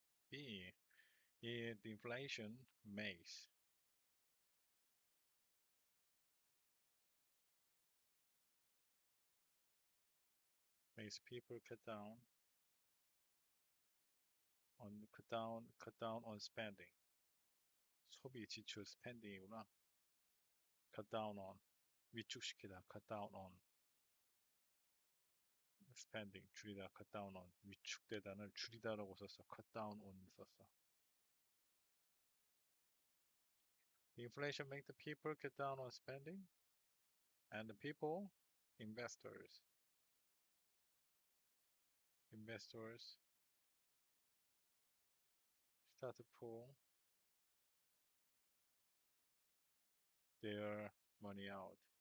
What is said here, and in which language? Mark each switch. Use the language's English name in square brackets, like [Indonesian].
[English] B. The inflation makes people cut down on spending. [Korean] 소비 지출 spending이구나. [English] cut down on [Korean] 위축시키다 [English] cut down on [Korean] spending 줄이다 [English] cut down on [Korean] 위축되다를 줄이다라고 썼어. [English] cut down on [Korean] 썼어. [English] The inflation make the people cut down on spending and the people investors start to pull their money out.